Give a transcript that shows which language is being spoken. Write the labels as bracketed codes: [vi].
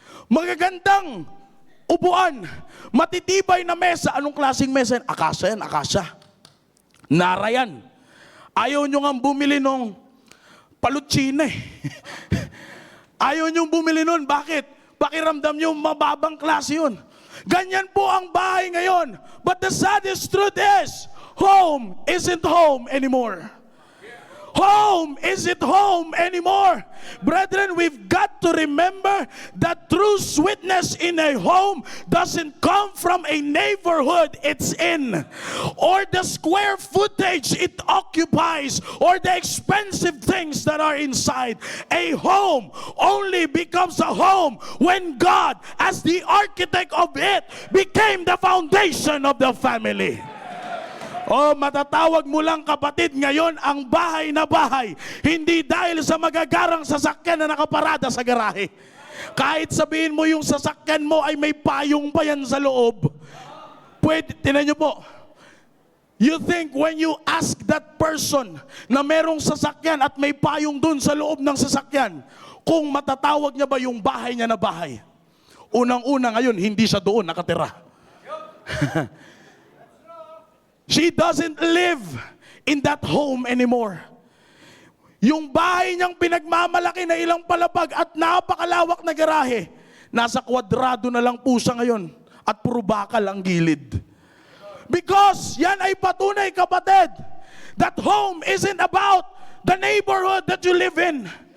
[tl] Magagandang upuan. Matitibay na mesa. Anong klaseng mesa yan? Akasya yan, akasya. Nara yan. Ayaw nyo nga bumili nung palutsina Ayaw nyo bumili nun. Bakit? Pakiramdam nyo mababang klase yun. Ganyan po ang bahay ngayon. [en] But the saddest truth is, home isn't home anymore. Home isn't home anymore. Brethren, we've got to remember that true sweetness in a home doesn't come from a neighborhood it's in, or the square footage it occupies, or the expensive things that are inside. A home only becomes a home when God, as the architect of it, became the foundation of the family. [tl] Matatawag mo lang kapatid ngayon ang bahay na bahay, hindi dahil sa magagarang sasakyan na nakaparada sa garahe. Kahit sabihin mo yung sasakyan mo ay may payong pa yan sa loob. Pwede, tinan nyo po, [en] You think when you ask that person [tl] na merong sasakyan at may payong dun sa loob ng sasakyan, kung matatawag niya ba yung bahay niya na bahay? Unang-una ngayon, hindi siya doon nakatira. [en] She doesn't live in that home anymore. [tl] Yung bahay niyang pinagmamalaki na ilang palapag at napakalawak na garahe, nasa kwadrado na lang po siya ngayon at puro bakal ang gilid. [en] Because [tl] yan ay patunay, [en] kapatid, that home isn't about the neighborhood that you live in.